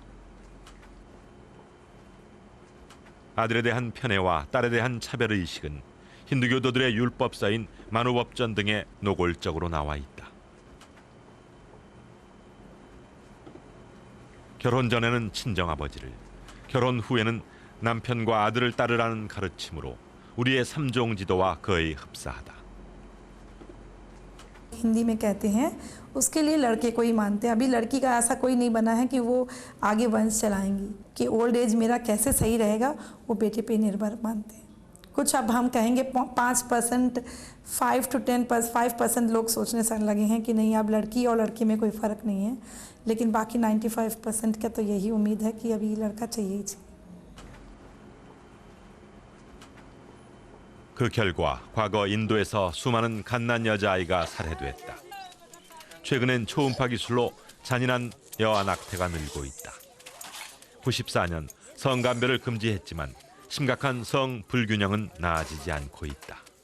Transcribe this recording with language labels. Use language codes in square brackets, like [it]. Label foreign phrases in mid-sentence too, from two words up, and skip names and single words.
[ko] 아들에 대한 편애와 딸에 대한 차별의식은 힌두교도들의 율법사인 만우법전 등에 노골적으로 나와 있다. 결혼 전에는 친정아버지를, 결혼 후에는 남편과 아들을 따르라는 가르침으로 우리의 삼종 지도와 거의 흡사하다. [hi] हिंदी में कहते हैं उसके लिए लड़के को ही मानते हैं। अभी लड़की का ऐसा कोई नहीं बना है कि वो आगे वंश चलाएंगी, कि [en] old age [hi] मेरा कैसे सही रहेगा वो बेटे पे निर्भर मानते हैं। कुछ अब हम कहेंगे 5%, 5 to 10%, 5% लोग सोचने से लगे हैं कि नहीं अब लड़की और लड़के में कोई फ़र्क नहीं है, लेकिन बाकी 95% का तो यही उम्मीद है कि अभी लड़का चाहिए ही चाहिए। [ko] 그 결과 과거 인도에서 수많은 갓난 여자아이가 살해됐다. 최근엔 초음파 기술로 잔인한 여아 낙태가 늘고 있다. 94년 성간별을 금지했지만 심각한 성 불균형은 나아지지 않고 있다.